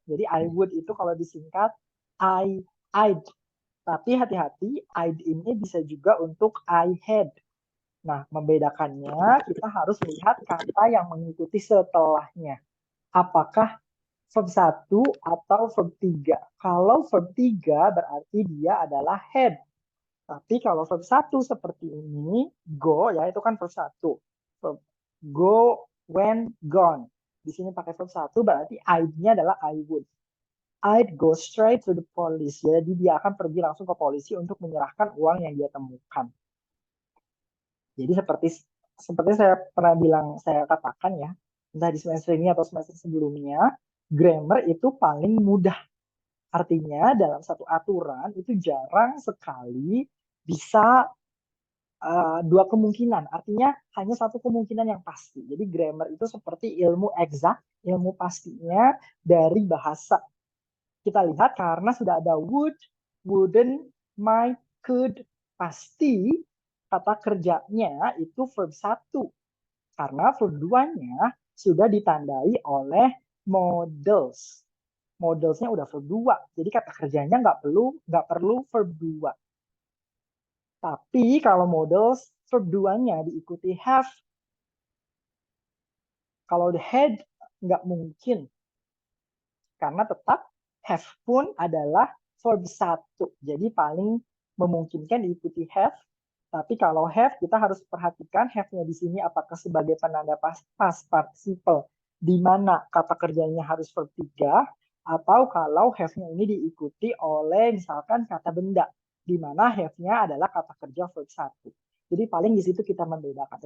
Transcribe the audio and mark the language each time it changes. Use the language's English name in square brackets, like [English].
[Indonesian] Jadi [English] I would [Indonesian] itu kalau disingkat [English] I'd. [Indonesian] Tapi hati-hati, I'd ini bisa juga untuk I had. Nah, membedakannya kita harus lihat kata yang mengikuti setelahnya. Apakah verb 1 atau verb 3? Kalau verb 3 berarti dia adalah had. Tapi kalau verb 1 seperti ini, go ya itu kan verb 1. Verb go, went, gone. Di sini pakai verb 1 berarti I-nya adalah I would. [English] I'd go straight to the police. [Indonesian] Jadi dia akan pergi langsung ke polisi untuk menyerahkan uang yang dia temukan. Jadi seperti saya pernah bilang, saya katakan ya, entah di semester ini atau semester sebelumnya, grammar itu paling mudah. Artinya dalam satu aturan itu jarang sekali bisa dua kemungkinan. Artinya hanya satu kemungkinan yang pasti. Jadi grammar itu seperti ilmu eksak, ilmu pastinya dari bahasa. Kita lihat karena sudah ada would, wouldn't, might, could, pasti kata kerjanya itu verb 1. Karena verb 2-nya sudah ditandai oleh models. Modelsnya udah verb 2. Jadi kata kerjanya nggak perlu verb 2. Tapi kalau models verb 2-nya diikuti have. Kalau the had nggak mungkin. Karena tetap have pun adalah verb 1. Jadi paling memungkinkan diikuti have. Tapi kalau have, kita harus perhatikan have-nya di sini apakah sebagai penanda past participle, di mana kata kerjanya harus verb 3, atau kalau have-nya ini diikuti oleh misalkan kata benda, di mana have-nya adalah kata kerja verb 1. Jadi paling di situ kita membedakan.